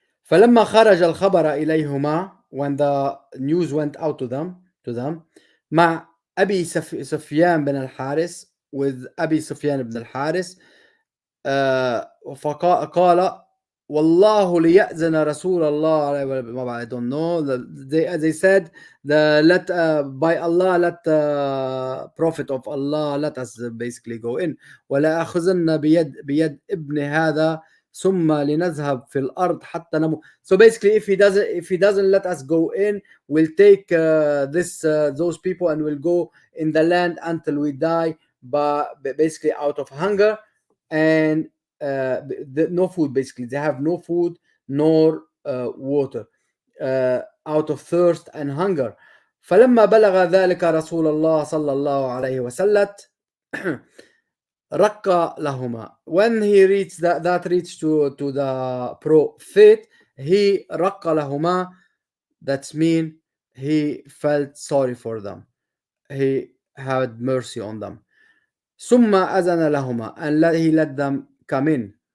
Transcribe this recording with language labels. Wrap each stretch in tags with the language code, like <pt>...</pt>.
<ar>فلما خرج الخبر إليهما,</ar> <en>when the news went out to them</en> <ar>مع أبي سفيان بن الحارث,</ar> <en>with</en> <ar>أبي سفيان بن الحارث, فقال والله ليأذن رسول الله.</ar> <en>I don't know. They said, by Allah, let the Prophet of Allah, let us basically go in.</en> <ar>ولا أخذن بيد ابن هذا ثم لنذهب في الأرض حتى نموت.</ar> <en>So basically, if he doesn't let us go in, we'll take those people and we'll go in the land until we die, but basically out of hunger and no food. Basically, they have no food nor water, out of thirst and hunger.</en> <ar>فلما بلغ ذلك رسول الله صلى الله عليه وسلم رق لهما.</ar> <en>When he reached that reached to the Prophet, he</en> <ar>رق لهما,</ar> <en>that's mean he felt sorry for them, he had mercy on them.</en> <ar>ثم أذن لهما,</ar> <en>and he let them come in.</en>